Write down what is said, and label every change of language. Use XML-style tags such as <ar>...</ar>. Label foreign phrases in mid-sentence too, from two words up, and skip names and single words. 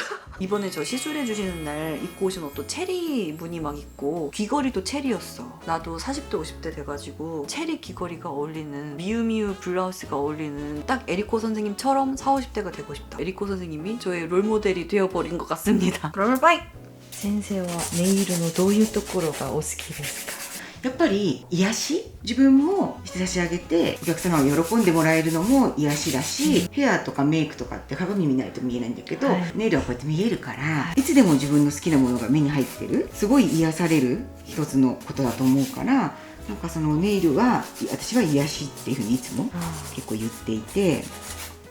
<ko>이번에 저 시술해 주시는 날 입고 오신 옷도 체리 무늬 막 있고 귀걸이도 체리였어. 나도 40대 50대 돼가지고 체리 귀걸이가 어울리는 미유미유 블라우스가 어울리는 딱 에리코 선생님처럼 40, 50대가 되고 싶다. 에리코 선생님이 저의 롤모델이 되어버린 것 같습니다. 그러면 빠이!</ko> <ja>先生はネイルのどういうところがお好きですか？やっぱり癒し、自分もして差し上げてお客様を喜んでもらえるのも癒しだし、ヘアとかメイクとかって鏡見ないと見えないんだけど、はいネイルはこうやって見えるから、いつでも自分の好きなものが目に入ってる、すごい癒される一つのことだと思うから、なんかそのネイルは私は癒しっていうふうにいつも結構言っていて、</ja>